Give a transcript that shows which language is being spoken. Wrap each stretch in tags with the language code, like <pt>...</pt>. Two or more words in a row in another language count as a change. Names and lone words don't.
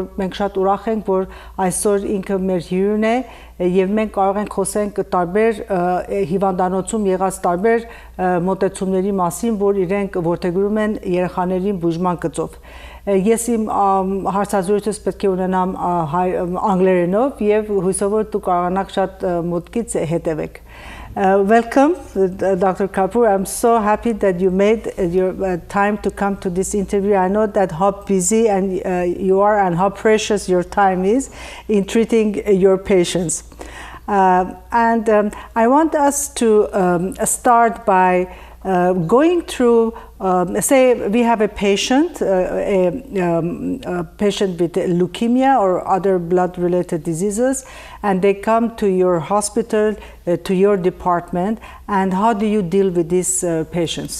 <hy>մենք շատ ուրախ ենք, որ այսօր ինքը մեր հյուրն է եւ մենք կարող ենք խոսենք տարբեր հիվանդանոցում եղած տարբեր մոտեցումների մասին, որ իրենք որդեգրում են երեխաներին բուժման գծով։ Ես իմ հարցազրույցս պետք է ունենամ անգլերենով եւ հույսով որ դու կարողանաք շատ մոտքից հետևեք։</hy> <en>Welcome, Dr. Kapoor. I'm so happy that you made your time to come to this interview. I know that how busy and you are and how precious your time is in treating your patients. I want us to start by going through, say we have a patient, a patient with leukemia or other blood-related diseases, and they come to your hospital, to your department, and how do you deal with these patients?</en>